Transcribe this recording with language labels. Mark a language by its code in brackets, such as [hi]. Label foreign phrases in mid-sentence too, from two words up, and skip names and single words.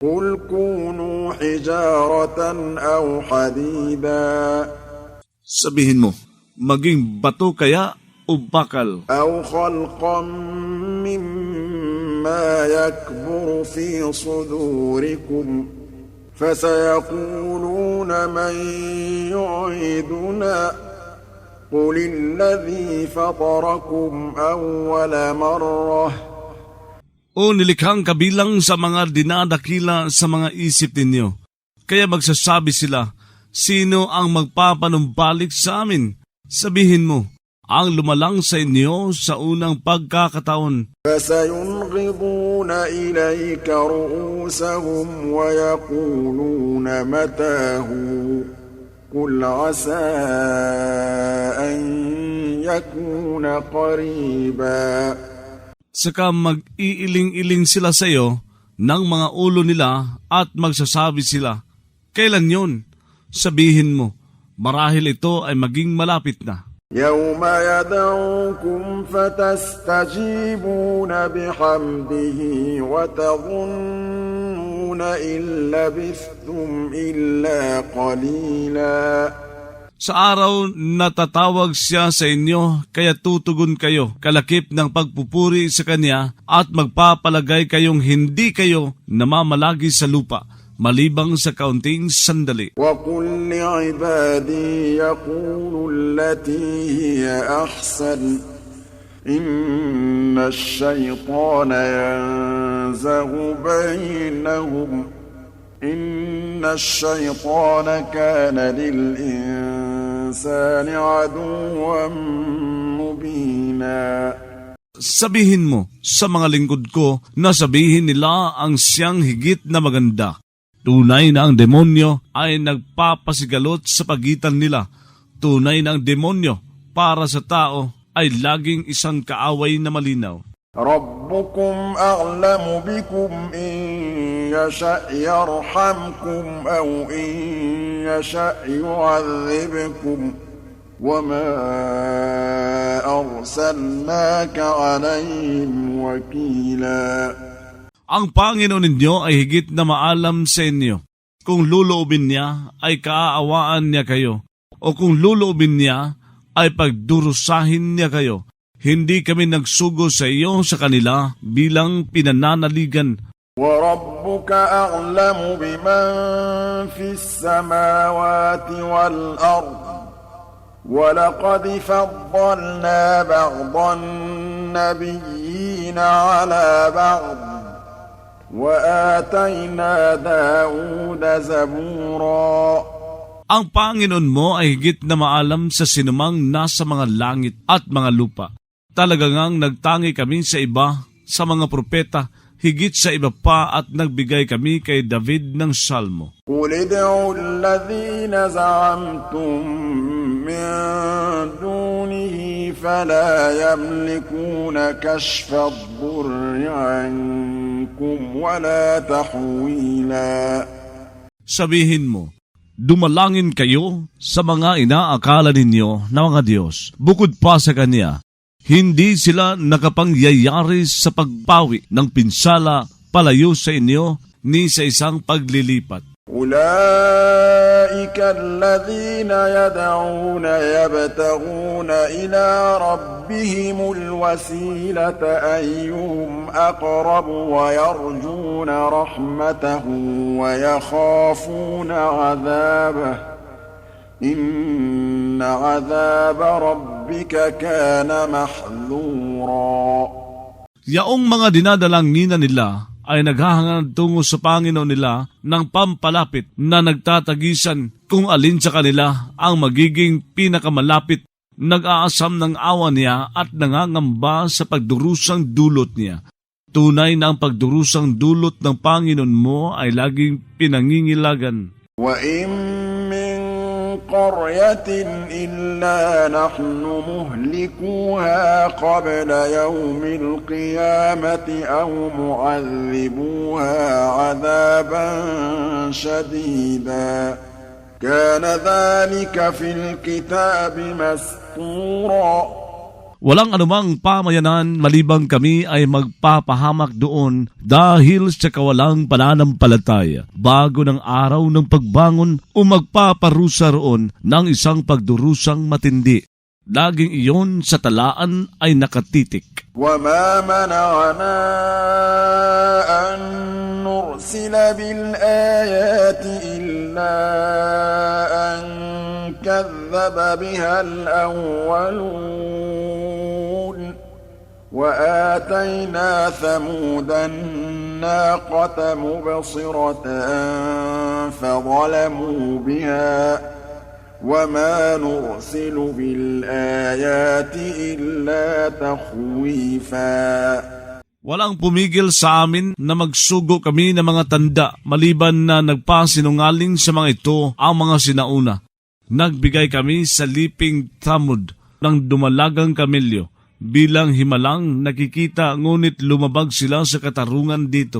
[ar] قل كونوا حجارة أو حديدا [tl] Sabihin mo, maging bato kaya o bakal, [ar] أو خلقا مما يكبر في صدوركم فسيقولون من يعيدنا قل الذي فطركم أول مرة [tl] o nilikhang kabilang sa mga dinadakila sa mga isip ninyo. Kaya magsasabi sila, sino ang magpapanumbalik sa amin? Sabihin mo, ang lumalang sa inyo sa unang pagkakataon. [ar] فسينغضون إليك رؤوسهم ويقولون متاه قل عسى أن يكون قريبا [tl] Saka mag-iiling-iling sila sa iyo ng mga ulo nila at magsasabi sila, kailan yon? Sabihin mo, marahil ito ay maging malapit na. [ar] يوم يدعوكم فتستجيبون بحمده وتظنون إن لبثتم إلا قليلا [tl] Sa araw na tatawag siya sa inyo, kaya tutugon kayo, kalakip ng pagpupuri sa Kanya at magpapalagay kayong hindi kayo namamalagi sa lupa, malibang sa kaunting sandali. [ar] وقل لعبادي يقولوا التي هي أحسن إن الشيطان ينزغ بينهم إن الشيطان كان للإنسان عدوا مبينا [tl] Sabihin mo sa mga lingkod ko na sabihin nila ang siyang higit na maganda. Tunay na ang demonyo ay nagpapasigalot sa pagitan nila. Tunay na ang demonyo para sa tao ay laging isang kaaway na malinaw. [ar] ربكم أعلم بكم إن يشأ يرحمكم أو إن يشأ يعذبكم وما أرسلناك عليهم وكيلا [tl] Ang Panginoon ninyo ay higit na maalam sa inyo. Kung luloobin niya ay kaaawaan niya kayo, o kung luloobin niya ay pagdurusahin niya kayo. Hindi kami nagsugo sa iyo sa kanila bilang pinananaligan. [ar] وَرَبُّكَ أَعْلَمُ بِمَنْ فِي السَّمَاوَاتِ وَالْأَرْضِ وَلَقَدْ فَضَّلْنَا بَعْضَ النَّبِيِّينَ عَلَى بَعْضٍ وَآتَيْنَا دَاوُودَ زَبُورًا [tl] Ang Panginoon mo ay higit na maalam sa sinumang nasa mga langit at mga lupa. Talaga ngang nagtangi kami sa iba, sa mga propeta, higit sa iba pa at nagbigay kami kay David ng salmo. [ar] قُلِ ادْعُوا الَّذِينَ زَعَمْتُم مِّن دُونِهِ فَلَا يَمْلِكُونَ كَشْفَ الضُّرِّ عَنكُمْ وَلَا تَحْوِيلًا [tl] Sabihin mo, dumalangin kayo sa mga inaakala ninyo na mga Diyos. Bukod pa sa Kanya, hindi sila nakapangyayari sa pagpawi ng pinsala palayo sa inyo ni sa isang paglilipat. [ar] أولئك الذين يدعون يبتغون إلى ربهم الوسيلة أيهم أقرب ويرجون رحمته ويخافون عذابه إن عذاب ربك كان محذورا. [tl] Yaong mga dinadalangin nila ay naghahangad tungo sa Panginoon nila ng pampalapit na nagtatagisan kung alin sa kanila ang magiging pinakamalapit, nag-aasam ng awa niya at nangangamba sa pagdurusang dulot niya. Tunay na ang pagdurusang dulot ng Panginoon mo ay laging pinangingilagan. [ar] وَإِن مِّن قَرْيَةٍ إِلَّا نَحْنُ مُهْلِكُوهَا قَبْلَ يَوْمِ الْقِيَامَةِ أَوْ مُعَذِّبُوهَا عَذَابًا شَدِيدًا كَانَ ذَلِكَ فِي الْكِتَابِ مَسْطُورًا. [tl] Walang anumang pamayanan malibang kami ay magpapahamak doon dahil sa kawalang pananampalataya bago ng araw ng pagbangon o magpaparusa roon ng isang pagdurusang matindi. Laging iyon sa talaan ay nakatitik. [ar] وَمَا مَنَعَنَا أَن نُرْسِلَ بِالْآيَاتِ إِلَّا أَن كَذَّبَ بِهَا الْأَوَّلُونَ وَآتَيْنَا ثَمُودَ النَّاقَةَ مُبْصِرَةً فَظَلَمُوا بِهَا وَمَا نُرْسِلُ بِالْآيَاتِ إِلَّا تَخْوِيفًا. [tl] Walang pumigil sa amin na magsugo kami ng mga tanda maliban na nagpasinungaling sa mga ito ang mga sinauna. Nagbigay kami sa liping Thamud ng dumalagang kamelyo bilang himalang nakikita ngunit lumabag sila sa katarungan dito.